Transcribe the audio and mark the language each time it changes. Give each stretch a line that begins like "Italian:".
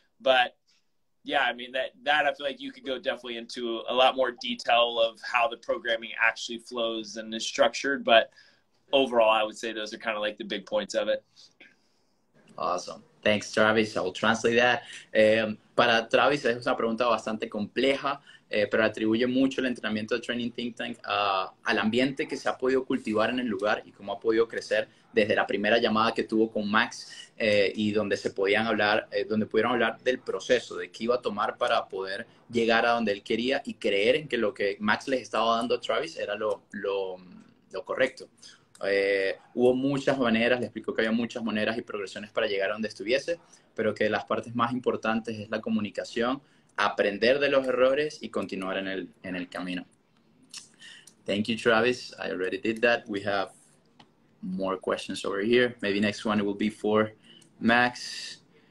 English: But yeah, I mean, that I feel like you could go definitely into a lot more detail of how the programming actually flows and is structured. But overall, I would say those are kind of like the big points of it. Awesome. Thanks, Travis. I will translate that.
Spanish: Para Travis es una pregunta bastante compleja, pero atribuye mucho el entrenamiento del Training Think Tank al ambiente que se ha podido cultivar en el lugar y cómo ha podido crecer desde la primera llamada que tuvo con Max, y donde pudieron hablar del proceso, de qué iba a tomar para poder llegar a donde él quería y creer en que lo que Max les estaba dando a Travis era lo correcto. hubo muchas maneras, le explicó que había muchas maneras y progresiones para llegar a donde estuviese, pero que las partes más importantes es la comunicación, aprender de los errores y continuar en el camino.
English: Thank you, Travis. I already did that. We have more questions over here. Maybe next one will be for Max.